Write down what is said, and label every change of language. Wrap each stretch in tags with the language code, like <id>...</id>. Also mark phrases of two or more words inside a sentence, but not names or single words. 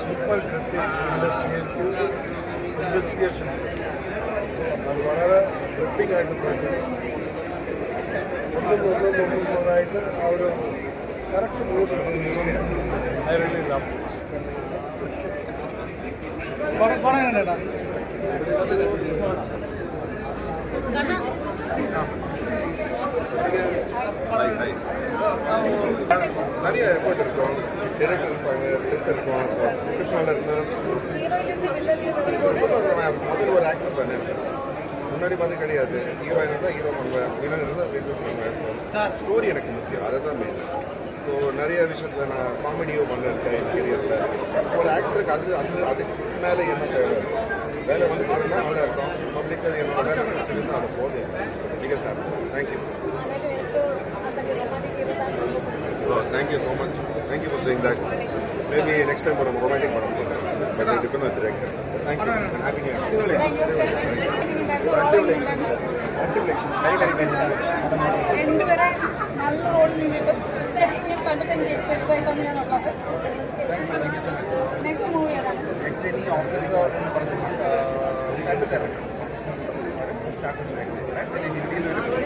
<en>super investigation</en> <ml>അത് വളരെ ത്രിപ്പിംഗ് ആയിട്ട് പോയിട്ട് ഒന്നൊന്നായിട്ട് ആ ഒരു</ml> <en>correct mood I really love</en> <ta>நிறைய எஃபர்ட் இருக்கும் டிரெக்டர் இருப்பாங்க ஸ்கிரிப்ட் இருக்கும் ஸோ ஸ்கிரிப்ட் முதல் ஒரு ஆக்டர் தானே முன்னாடி மாதிரி கிடையாது. ஹீரோயின் இருந்தால் ஹீரோ பண்ணுவேன், வில்லன் இருந்தால் வில்லன் பண்ணுவேன். ஸோ ஸ்டோரி எனக்கு முக்கியம், அதை தான் மெயின். ஸோ நிறைய விஷயத்தில் நான் காமெடியோ பண்ணிருக்கேன் என் கெரியரில். ஒரு ஆக்டருக்கு அதுக்கு மேலே என்ன தேவை, வேலை வந்து நல்லா இருக்கும். பப்ளிக்காக என்னோட வேலை பிடிச்சிருந்தா அது போதும்.</ta> <en>biggest happy. thank you. Thank you so much. Thank you for saying that. Maybe next time for a romantic padam, but I depend on the director. Thank you and happy new year.</en> <ml>Very രണ്ടുപേരെ നല്ല റോളിൽ നിന്നിട്ട് ശരിക്കും ഞാൻ കണ്ടിട്ട് എനിക്ക് എക്സൈറ്റഡ് ആയിട്ടാണ് ഞാൻ ഉള്ളത്.</ml> <en>next movie</en> <ml>ഏതാണ്? നെക്സ്റ്റ് ഇനി ഓഫീസർ എന്ന് പറഞ്ഞ ഫാബ്രിക് ഇറക്കും. പിന്നെ ഹിന്ദിയിൽ ഒരു</ml>